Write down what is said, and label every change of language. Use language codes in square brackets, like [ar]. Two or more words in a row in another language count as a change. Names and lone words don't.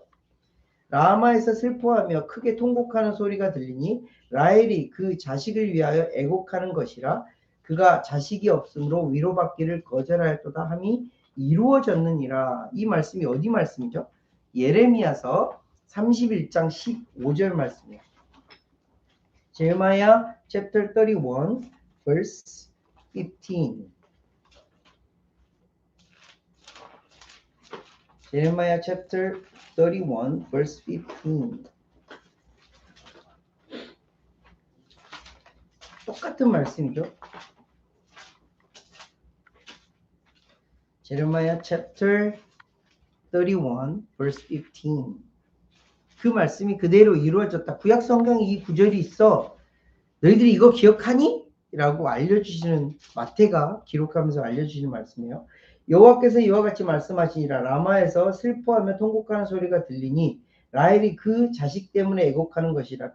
[ko] 라마에서 슬퍼하며 크게 통곡하는 소리가 들리니 라헬이 그 자식을 위하여 애곡하는 것이라. 그가 자식이 없으므로 위로받기를 거절하였도다 함이 이루어졌느니라. 이 말씀이 어디 말씀이죠? 예레미야서 31장 15절 말씀이에요. [en] Jeremiah chapter 31 verse 15. Jeremiah chapter 31 verse 15. [ko] 똑같은 말씀이죠. [en] Jeremiah chapter 31 verse 15. [ko] 그 말씀이 그대로 이루어졌다. 구약 성경에 이 구절이 있어. 너희들이 이거 기억하니? 라고 알려주시는, 마태가 기록하면서 알려주시는 말씀이에요. 여호와께서 이와 같이 말씀하시니라. 라마에서 슬퍼하며 통곡하는 소리가 들리니 라헬이 그 자식 때문에 애곡하는 것이라.